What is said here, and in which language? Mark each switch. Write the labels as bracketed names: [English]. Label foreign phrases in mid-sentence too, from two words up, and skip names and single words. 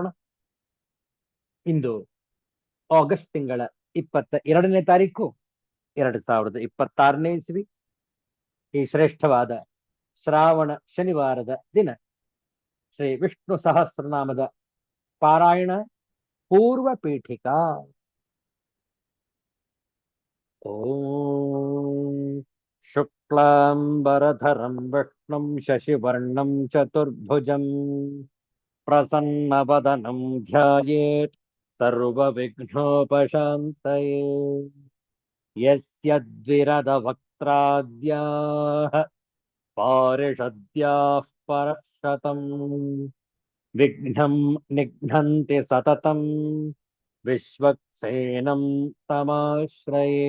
[Kannada] ಇಂದು ಆಗಸ್ಟ್ ತಿಂಗಳ 22ನೇ ತಾರೀಕು 2026ನೇ ಇಸ್ವಿ. ಈ ಶ್ರೇಷ್ಠವಾದ ಶ್ರಾವಣ ಶನಿವಾರದ ದಿನ ಶ್ರೀ ವಿಷ್ಣು ಸಹಸ್ರನಾಮದ ಪಾರಾಯಣ ಪೂರ್ವ ಪೀಠಿಕಾ. [Sanskrit] ಓಂ ಶುಕ್ಲಾಂಬರಧರಂ ವಿಷ್ಣುಂ ಶಶಿವರ್ಣಂ ಚತುರ್ಭುಜಂ ಪ್ರಸನ್ನವದನಂ ಧ್ಯಾಯೇತ್ ಸರ್ವವಿಘ್ನೋಪಶಾಂತಯೇ. ಯಸ್ಯ ದ್ವಿರದವಕ್ತ್ರಾದ್ಯಾಃ ಪಾರಿಷದ್ಯಾಃ ಪರಶತಂ ವಿಘ್ನಂ ನಿಘ್ನಂತಿ ಸತತಂ ವಿಶ್ವಕ್ಸೇನಂ ತಮಾಶ್ರಯೇ.